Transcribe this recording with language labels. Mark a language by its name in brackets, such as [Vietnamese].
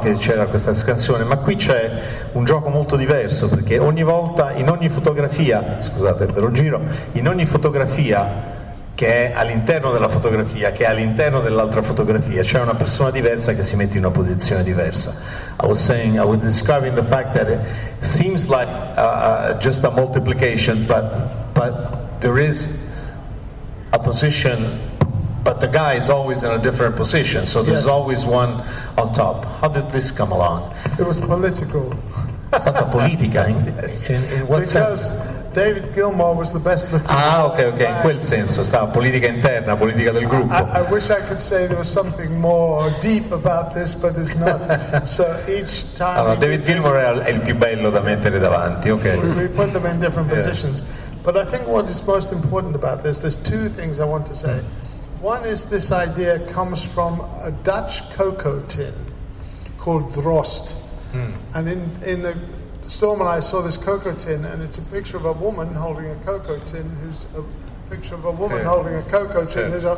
[Italian] Che c'era questa scansione, ma qui c'è un gioco molto diverso, perché ogni volta, in ogni fotografia, scusate ve lo giro, in ogni fotografia che è all'interno della fotografia, che è all'interno dell'altra fotografia, c'è una persona diversa che si mette in una posizione diversa. [English] I was describing the fact that it seems like just a multiplication, but there is a position, but the guy is always in a different position, so there's always one on top. How did this come along? It was political. [Italian] È stata politica [English] in what because sense? David Gilmour was the best looking. [Italian] Ok, in quel senso, stava politica interna, politica del gruppo. [English] I wish I could say there was something more deep about this, but it's not. So each time. [Italian] Allora, David Gilmour è il più bello da mettere davanti, ok. [English] We put them in different positions. But I think what is most important about this, there's two things I want to say. One is this idea comes from a Dutch cocoa tin called Drost. And in the Storm and I saw this cocoa tin, and it's a picture of a woman holding a cocoa tin who's a picture of a woman holding a cocoa tin.